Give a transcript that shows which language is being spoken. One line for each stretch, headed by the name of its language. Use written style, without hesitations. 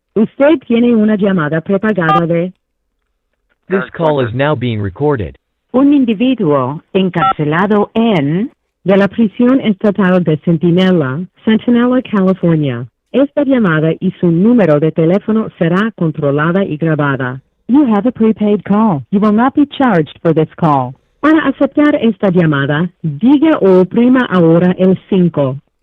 Spanish: Usted tiene una llamada prepagada de
English: This call is now being recorded.
Spanish: un individuo encarcelado en de la prisión estatal de Centinela, California. Esta llamada y su número de teléfono será controlada y grabada.
English: You have a prepaid call. You will not be charged for this call.
Spanish: Para aceptar esta llamada, diga o oprima ahora el 5.